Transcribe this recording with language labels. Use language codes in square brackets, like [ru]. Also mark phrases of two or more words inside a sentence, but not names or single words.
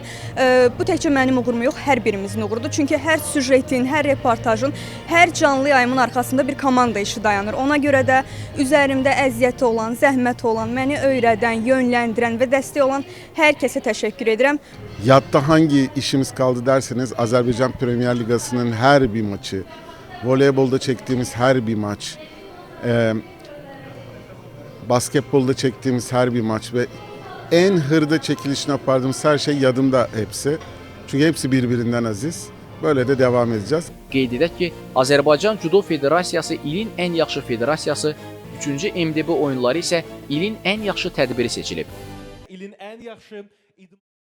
[az] Bu təkcə mənim uğurum yox, hər birimizin uğurudur. Çünki hər süjetin, hər reportajın, hər canlı yayımın arxasında bir komanda işi dayanır. Ona görə də üzərimdə əziyyəti olan, zəhməti olan, məni öyrədən, yönləndirən və dəstək olan hər kəsə təşəkkür edirəm. [tr] Yadda hangi işimiz kaldı derseniz Azerbaycan Premier Ligası'nın her bir maçı, voleybolda çektiğimiz her bir maç, basketbolda çektiğimiz her bir maç ve en hırda çekilişini yapardığımız her şey yadımda hepsi. Çünkü hepsi birbirinden aziz. Böyle de devam edeceğiz. [az] Qeyd edək ki, Azərbaycan Judo Federasiyası ilin ən yaxşı federasiyası, 3-cü MDB oyunları isə ilin ən yaxşı tədbiri seçilib. İlin ən yaxşı